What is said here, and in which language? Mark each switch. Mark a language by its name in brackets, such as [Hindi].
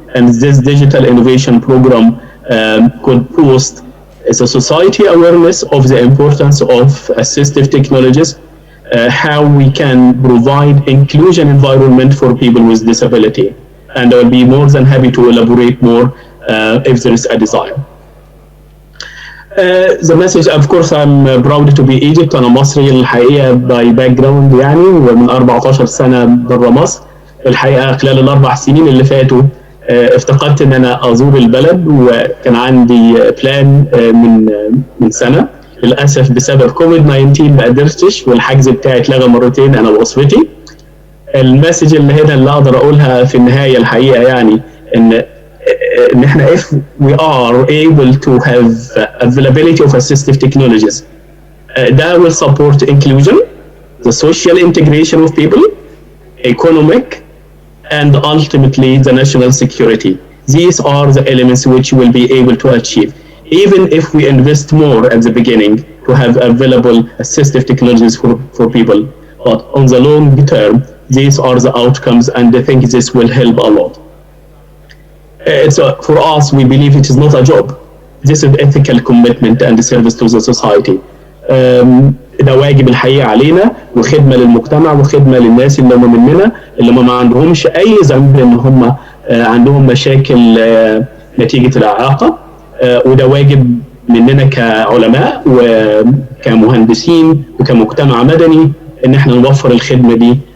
[English] And this digital innovation program could boost a society awareness of the importance of assistive technologies, how we can provide inclusion environment for people with disability. And I'll be more than happy to elaborate more if there is a desire. The message, of course, I'm proud to be Egypt. [Arabic] أنا مصري الحقيقة [English] by background [Arabic] يعني، ومن 14 سنة برا مصر. الحقيقة خلال ال4 سنين اللي فاتوا افتقدت ان انا ازور البلد، وكان عندي بلان من سنة. للأسف بسبب كوفيد 19 ما قدرتش، والحجز بتاعي اتلغى مرتين أنا وأسرتي. المسج اللي هنا اللي أقدر أقولها في النهاية الحقيقة يعني إن إحنا [English] if we are able to have availability of assistive technologies, that will support inclusion, the social integration of people, economic, and ultimately the national security. These are the elements which we'll be able to achieve. Even if we invest more at the beginning to have available assistive technologies for people. But on the long term, these are the outcomes, and I think this will help a lot. For us, we believe it is not a job. This is ethical commitment and service to the society. [Arabic] ده واجب الحقيقة علينا، وخدمة للمجتمع، وخدمة للناس اللي هم مننا، اللي هم ما عندهمش أي ذنب إن هم عندهم مشاكل نتيجة الإعاقة. وده واجب مننا كعلماء وكمهندسين وكمجتمع مدني ان احنا نوفر الخدمه دي